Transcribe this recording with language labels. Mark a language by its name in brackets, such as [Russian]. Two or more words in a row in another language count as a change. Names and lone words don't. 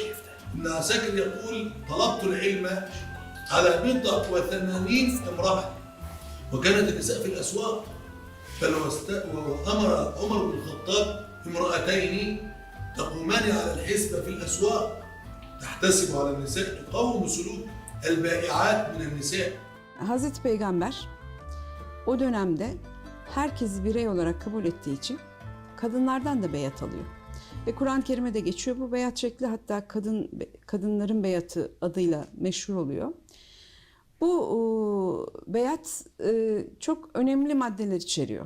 [Arabic] ابن عساكر يقول: طلبت العلم على 180 امرأة، وكانت النساء في الأسواق. بل وأمر عمر بن الخطاب امرأتين تقومان على الحسبة في الأسواق تحتسب على النساء تقوم سلوك البائعات من النساء. [Turkish] Hazreti Peygamber o dönemde herkesi birey olarak kabul ettiği için kadınlardan da beyat alıyor. Ve Kur'an-ı Kerim'de geçiyor bu beyat şekli, hatta kadınların beyatı adıyla meşhur oluyor. Bu beyat çok önemli maddeler içeriyor.